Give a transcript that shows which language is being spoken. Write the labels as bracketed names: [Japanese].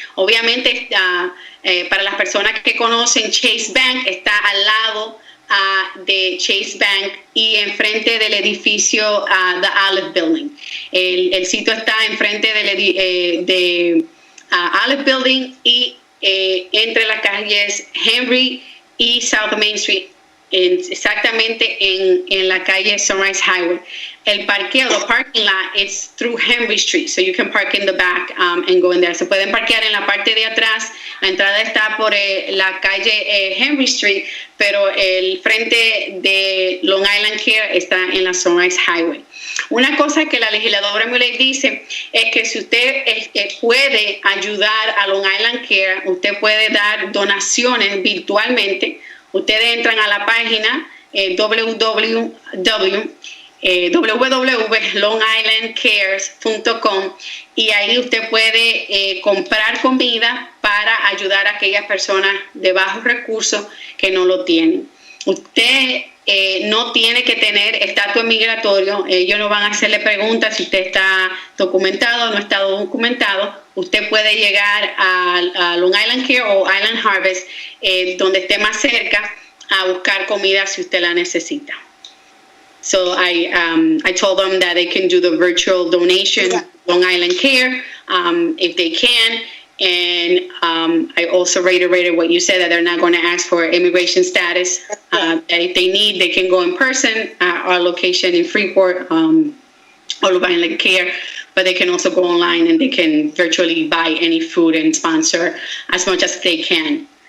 [Spanish] Obviamente, para las personas que conocen, Chase Bank está al lado de Chase Bank y enfrente del edificio The Olive Building. El sitio está enfrente de Olive Building y entre las calles Henry y South Main Street, exactamente en la calle Sunrise Highway. El parqueo, [English] the parking lot, it's through Henry Street, so you can park in the back and go in there. [Spanish] Se pueden parquear en la parte de atrás. La entrada está por la calle Henry Street, pero el frente de Long Island Care está en la Sunrise Highway. Una cosa que la legisladora Mule dice es que si usted puede ayudar a Long Island Care, usted puede dar donaciones virtualmente. Ustedes entran a la página www.longislandcares.com y ahí usted puede comprar comida para ayudar a aquellas personas de bajos recursos que no lo tienen. Usted no tiene que tener estatus migratorio. Ellos no van a hacerle preguntas si usted está documentado o no está documentado. Usted puede llegar a Long Island Care o Island Harvest, donde esté más cerca, a buscar comida si usted la necesita. [English] So I told them that they can do the virtual donation, Long Island Care, if they can. And I also reiterated what you said, that they're not going to ask for immigration status. That if they need, they can go in person at our location in Freeport, or Long Island Care, but they can also go online and they can virtually buy any food and sponsor as much as they can.